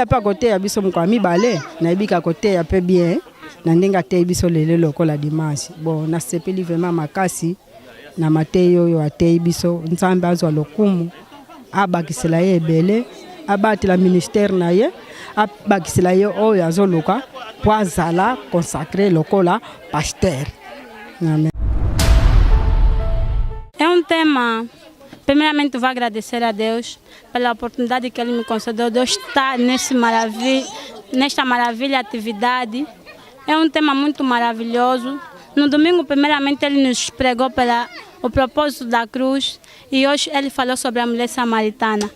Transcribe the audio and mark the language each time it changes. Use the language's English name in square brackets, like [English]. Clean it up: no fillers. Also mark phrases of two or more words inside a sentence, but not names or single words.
[Lingala] mpe akoteya biso mokolo ya mibale nayebika akoteya mpe bien na ndenge ateyi biso lelo lokola dimanche bon nasepeli vraiment makasi na mateyi oyo ateyi biso nzambe azwa lokumu abakisela ye ebele abatela ministère na ye abakisela ye oyo azoluka mpo azala consacré lokola pasteur. Amen. [Portuguese] É tema. Primeiramente, vou agradecer a Deus pela oportunidade que Ele me concedeu de eu estar nesta maravilha atividade. É tema muito maravilhoso. No domingo, primeiramente, Ele nos pregou o propósito da cruz e hoje Ele falou sobre a mulher samaritana.